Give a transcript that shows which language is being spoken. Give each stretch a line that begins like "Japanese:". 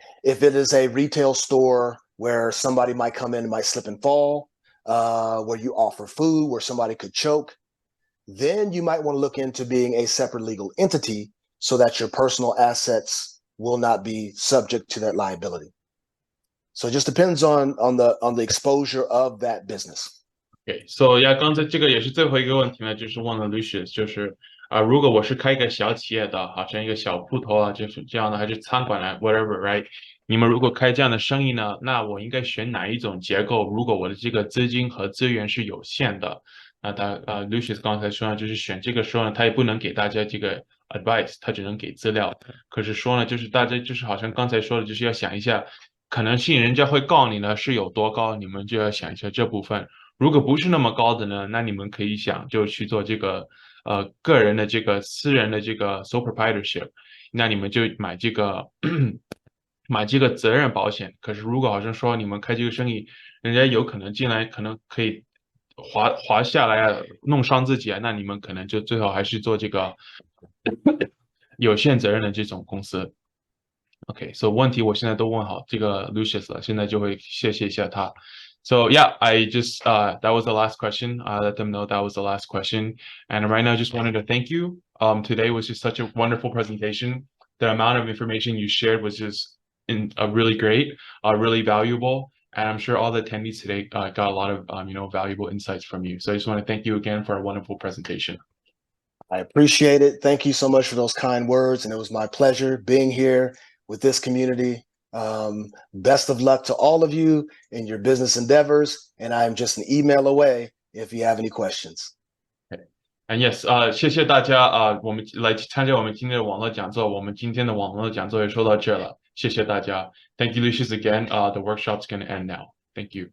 English: If it is a retail store where somebody might come in and might slip and fall, where you offer food, where somebody could choke, then you might want to look into being a separate legal entity so that your personal assets will not be subject to that liability. So it just depends on the exposure of that business. Okay, so
Chinese: 刚才这个也是最后一个问题呢，就是问了 Lucius，就是如果我是开一个小企业的，好像一个小铺头啊，就是这样的，还是餐馆啊，
English: whatever，right？
Chinese: 你们如果开这样的生意呢，那我应该选哪一种结构？如果我的这个资金和资源是有限的，那Lucius 刚才说呢，就是选这个时候呢，他也不能给大家这个 advice，他只能给资料。可是说呢，就是大家就是好像刚才说的，就是要想一下可能性，人家会告你呢是有多高，你们就要想一下这部分。如果不是那么高的呢，那你们可以想就去做这个个人的这个私人的这个 sole proprietorship，那你们就买这个买这个责任保险。可是如果好像说你们开这个生意，人家有可能进来，可能可以滑下来啊，弄伤自己啊，那你们可能就最好还是做这个有限责任的这种公司。 OK，so 问题我现在都问好这个 Lucius 了，现在就会谢谢一下他。
English: So yeah, I just that was the last question. I let them know that was the last question, and right now I just wanted to thank you. Today was just such a wonderful presentation. The amount of information you shared was just really great, really valuable, and I'm sure all the attendees today got a lot of valuable insights from you. So I just want to thank you again for a wonderful presentation. I appreciate it. Thank you so much for those kind words, and it was my pleasure being here with this community. Best of luck to all of you in your business endeavors, and I am just an email away if you have any questions. And yes,
Chinese: 谢谢大家我们来参加我们今天的网络讲座，我们今天的网络讲座也说到这了，谢谢大家。
English: Thank you, Lucius, again. The workshop's going to end now. Thank you.